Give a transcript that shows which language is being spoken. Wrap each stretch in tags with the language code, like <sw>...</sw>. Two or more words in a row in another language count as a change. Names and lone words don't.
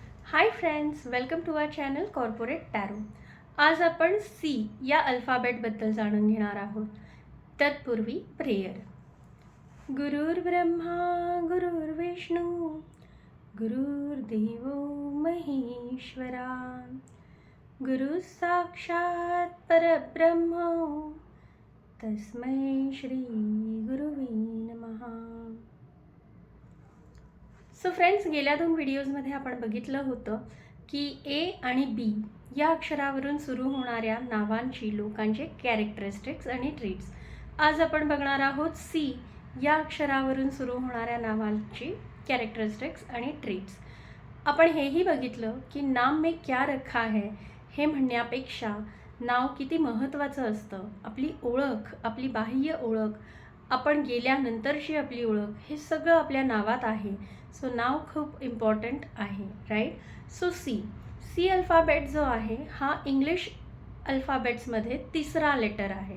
<en>Hi friends, welcome to our channel Corporate Tarot.</en> <mr>आज आपण सी या अल्फाबेटबद्दल जाणून घेणार आहोत. तत्पूर्वी प्रेयर.</mr> <sa>गुरुर्ब्रह्मा गुरुर्विष्णू गुरुर्देवो महेश्वरा, गुरु साक्षात परब्रह्म तस्मै श्री गुरुवे नमः.</sa> <en>So friends,</en> <mr>गेल्या 2 व्हिडिओजमध्ये आपण बघितलं होतं की ए आणि बी या अक्षरावरून सुरू होणाऱ्या नावांची लोकांचे कॅरेक्टरिस्टिक्स आणि ट्रीट्स. आज आपण बघणार आहोत सी या अक्षरावरून सुरू होणाऱ्या नावांची कॅरेक्टरिस्टिक्स आणि ट्रीट्स. आपण हेही बघितलं की</mr> <hi>नाम में क्या रखा है</hi> <mr>हे म्हणण्यापेक्षा नाव किती महत्त्वाचं असतं. आपली ओळख, आपली बाह्य ओळख, आपण गेल्यानंतरची आपली ओळख, हे सगळं आपल्या नावात आहे. सो नाव खूप इम्पॉर्टंट आहे, राईट.</mr> <en>So C alphabet</en> <mr>जो आहे हा इंग्लिश अल्फाबेट्समध्ये तिसरा लेटर आहे.</mr>